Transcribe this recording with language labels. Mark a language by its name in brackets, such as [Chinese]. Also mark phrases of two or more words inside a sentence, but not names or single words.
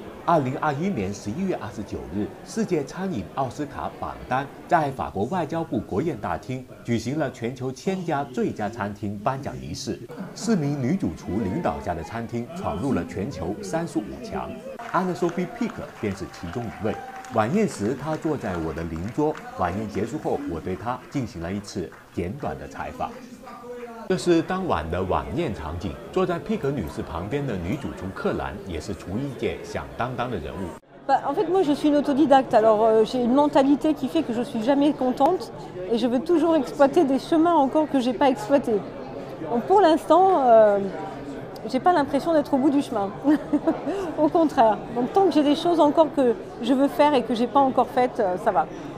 [Chinese] 2021年11月29日，世界餐饮奥斯卡榜单在法国外交部国宴大厅举行了全球1000家最佳餐厅颁奖仪式。4名女主厨领导下的餐厅闯入了全球35强，Anne-Sophie Pic便是其中一位。晚宴时，她坐在我的邻桌。晚宴结束后，我对她进行了一次简短的采访。这是当晚的晚宴场景，坐在皮克女士旁边的女主厨克兰也是厨艺界响当当的人物。 [French] En fait, moi, je suis une autodidacte. Alors, j'ai une mentalité qui fait que je suis jamais contente et je veux toujours exploiter des chemins encore que j'ai pas exploités. Donc, pour l'instant, j'ai pas l'impression d'être au bout du chemin. Au contraire. Donc, tant que j'ai des choses encore que je veux faire et que j'ai pas encore faites, ça va.